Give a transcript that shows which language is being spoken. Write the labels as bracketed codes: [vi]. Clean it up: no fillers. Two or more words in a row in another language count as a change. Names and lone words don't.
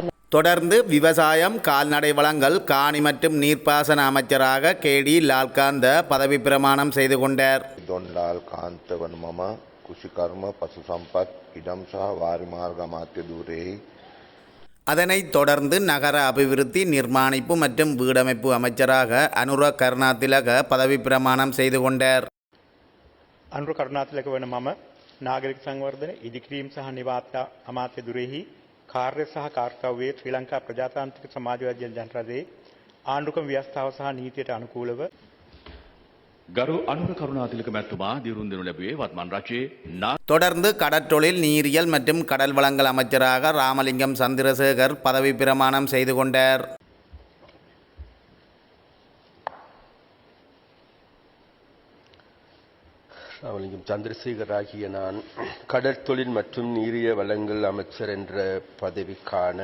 [ta] தொடர்ந்து விவசாயம், கால்நடை வளங்கள், காணி மற்றும் நீர்ப்பாசன அமைச்சராக கேடி லால்காந்த பதவி பிரமாணம் செய்து கொண்டார். [si] දොන්ලාල් කාන්ත වන මම කුෂිකර්ම, පසු සම්පත්, ඉඩම් සහ වාරිමාර්ග අමාත්‍ය ධූරෙහි [ta] அதனைத் தொடர்ந்து நகர அபிவிருத்தி, நிர்மாணிப்பு மற்றும் வீடமைப்பு அமைச்சராக அனுர கருணாதிலக பதவி பிரமாணம் செய்து கொண்டார். [si] අනුර කරුණාතිලක වන මම නාගරික සංවර්ධන, ඉදිකිරීම සහ නිවාත අමාත්‍ය ධුරෙහි කාර්ය සහ කාර්යව්‍යයේ ශ්‍රී ලංකා ප්‍රජාතාන්ත්‍රික සමාජවාදී ජනරජයේ ආණ්ඩුක්‍රම ව්‍යවස්ථාව සහ නීතියට අනුකූලව ගරු අනුර කරුණාතිලක මැතිතුමා දිරුන් දෙනු ලැබුවේ වත්මන් රජයේ [ta] தொடர்ந்து கடற்றொழில், நீரியல் மற்றும் கடல் வளங்கள் அமைச்சராக ராமலிங்கம் சந்திரசேகர் பதவி பிரமாணம் செய்து கொண்டார். ராமலிங்கம் சந்திரசேகர் ஆகிய நான் கடற்தொழில் மற்றும் நீரிய வளங்கள் அமைச்சர் என்ற பதவிக்கான